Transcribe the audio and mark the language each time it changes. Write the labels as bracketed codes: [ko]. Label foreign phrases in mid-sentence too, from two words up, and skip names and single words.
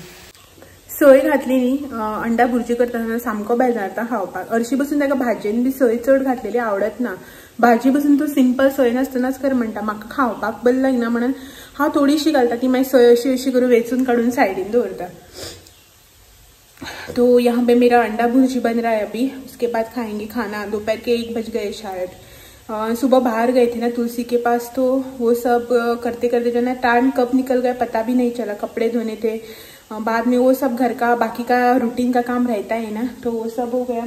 [kok] सोय घातली न्ही अंडा भुर्जी करतना सामको बेजारता खावपाक। हरशी बसून ताका भाजयेन बी सोय चड घातलेली आवडत ना, भाजी बसून तूं सिंपल सोय नासतनाच कर म्हणटा, म्हाका खावपाक बरी लागना म्हणून हांव थोडीशी घालता, ती मागीर सोय अशी करून वेचून काडून सायडीन दवरता। [hi] तो यहाँ पे मेरा अंडा भुर्जी बन रहा है अभी, उसके बाद खाएंगे खाना। दोपहर के 1 बज गए शायद। सुबह बाहर गए थे ना तुलसी के पास, तो वो सब करते करते जो ना टाइम कब निकल गया पता भी नहीं चला। कपड़े धोने थे, बाद में वो सब घर का बाकी का रूटीन का काम रहता है ना, तो वो सब हो गया।